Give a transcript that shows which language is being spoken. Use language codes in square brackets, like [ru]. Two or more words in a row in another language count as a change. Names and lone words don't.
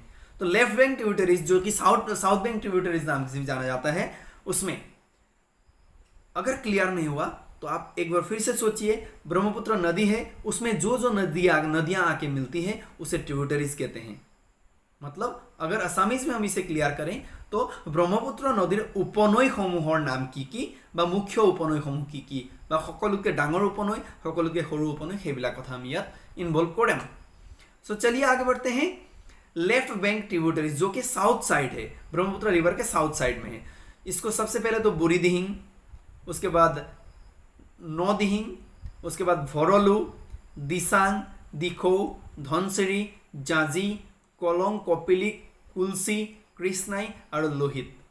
[hi] तो [en] left bank tributaries [hi] जो कि [en] south bank tributaries [hi] नाम से भी जाना जाता है, उसमें अगर क्लियर नहीं हुआ तो आप एक बार फिर से सोचिए। ब्रह्मपुत्र नदी है, उसमें जो नदियां आके मिलती है उसे ट्रिब्यूटरीज कहते हैं। मतलब अगर असामीज में हम इसे क्लियर करें तो [as] ব্ৰহ্মপুত্ৰ নদীৰ उपनৈ সমূহৰ নাম কি কি বা মুখ্য উপনৈসমূহ কি কি বা সকলোকে ডাঙৰ উপনৈ সকলোকে সৰু উপনৈ সেইবিলাক কথা আমি ইয়াত ইনভলভ কৰিম। [hi] सो चलिए आगे बढ़ते हैं। [en] left bank tributaries [hi] जो कि [en] south side [hi] है, ब्रह्मपुत्र रिवर के [en] south side [hi] में है। इसको सबसे पहले तो बुरी दिहिंग, उसके बाद नौ दिहिंग, उसके बाद भरलू, दिसांग, दिखौ, धनसिरी, जाजी, कलंग, कपिलिक, कुलसी, कृष्णाई और लोहित।